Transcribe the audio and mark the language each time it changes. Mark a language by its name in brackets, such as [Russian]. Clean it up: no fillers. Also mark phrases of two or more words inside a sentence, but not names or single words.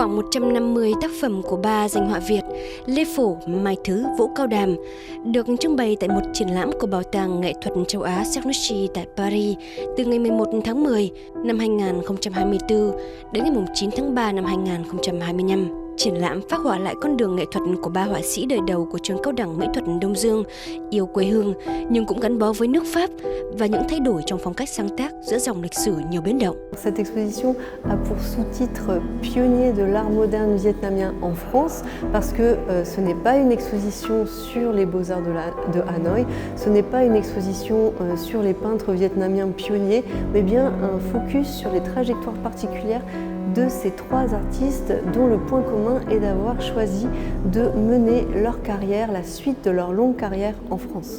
[Vietnamese] 150 tác phẩm của ba danh họa Việt Lê Phổ, Mai Thứ, Vũ Cao Đàm được trưng bày tại một triển lãm của Bảo tàng Nghệ thuật châu Á Cernucci tại Paris từ ngày 11 tháng 10 năm 2024 đến ngày 9 tháng 3 năm 2025. Triển lãm phác họa lại con đường nghệ thuật của ba họa sĩ đời đầu của trường cao đẳng mỹ thuật Đông Dương, yêu quê hương nhưng cũng gắn bó với nước Pháp và những thay đổi trong phong cách sáng tác giữa dòng lịch sử nhiều biến động. [French] Cette exposition a pour sous-titre Pionniers de l'art moderne vietnamien en France parce que ce n'est pas une exposition sur les beaux-arts de Hanoï, ce n'est pas une exposition sur les peintres vietnamiens pionniers, mais bien un focus sur les trajectoires particulières de ces trois artistes dont le point commun est d'avoir choisi de mener leur carrière, la suite de leur longue carrière en France.